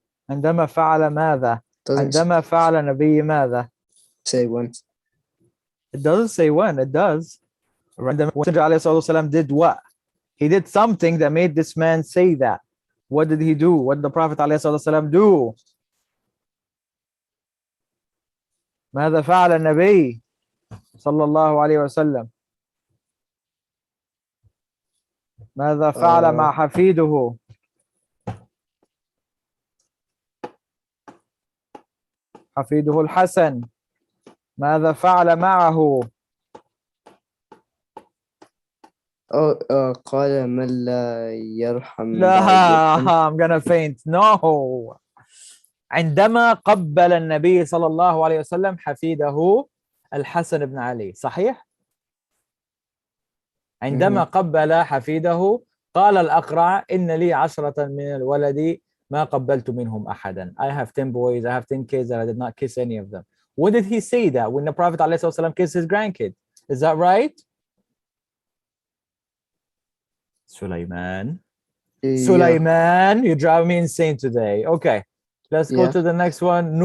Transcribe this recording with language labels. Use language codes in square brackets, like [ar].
[ar] عندما فعل ماذا؟ عندما فعل النبي ماذا؟ [en] Say when. It doesn't say when. It does. [ar] عندما عليه الصلاة والسلام [en] did what? He did something that made this man say that. What did he do? What did the Prophet [ar] عليه الصلاة والسلام [en] do? [ar] ماذا فعل النبي صلى الله عليه وسلم؟ ماذا فعل مع حفيده؟ حفيده الحسن ماذا فعل معه؟ قال من لا يرحم لا [en] I'm gonna faint. No. [ar] عندما قبل النبي صلى الله عليه وسلم حفيده الحسن بن علي. صحيح؟ عندما قبل حفيده قال الأقرع إن لي 10 من الولد ما قبلت منهم أحدا. [en] I have 10 boys, I have 10 kids and I did not kiss any of them. What did he say that when the Prophet ﷺ kissed his grandkid? Is that right? Sulaiman. Yeah. Sulaiman, you drive me insane today. Okay, let's go to the next one.